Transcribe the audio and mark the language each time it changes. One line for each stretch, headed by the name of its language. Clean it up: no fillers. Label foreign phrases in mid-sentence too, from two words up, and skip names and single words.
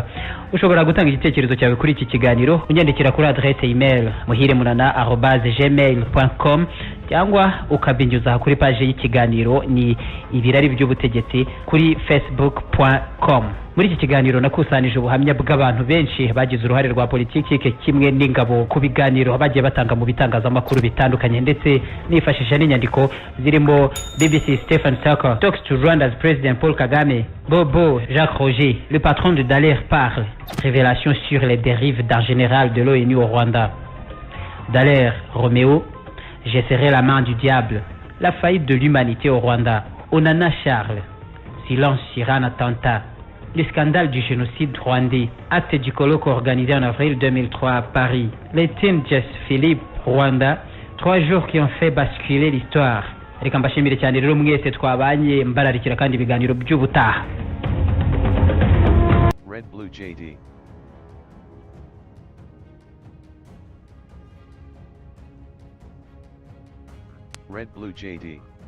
Kinyarwanda: Ushobora gutanga igitekerezo cyawe kuri iki kiganiro unyandikira kuri adresse email muhiremunana@gmail.com cyangwa ukabinyuza kuri page y'ikiganiro ni ibirari by'ubutegetsi kuri facebook.com. Muri iki kiganiro nakusanije ubuhamya bw'abantu benshi bagize uruhare rwa politiki kimwe n'ingabo ku biganiro bagiye batanga mu bitangazamakuru bitandukanye, ndetse nifashisha n'inyandiko zirimo
English: BBC Stephen Tucker talks to Rwanda's President Paul Kagame,
French: Bobo Jacques Roger, le patron de Dallaire parle, révélation sur les dérives d'un général de l'ONU au Rwanda. Dallaire Roméo, j'ai serré la main du diable, la faillite de l'humanité au Rwanda. Onana Charles, silence sur un attentat. Le scandale du génocide rwandais, acte du colloque organisé en avril 2003 à Paris. Les Tim Jess Philippe, Rwanda, 3 jours qui ont fait basculer l'histoire.
Kinyarwanda: Reka mbashimire cyane rero mwese twabanye mbararikira kandi ibiganiro by'ubutaha. Red Blue JD. Red Blue JD.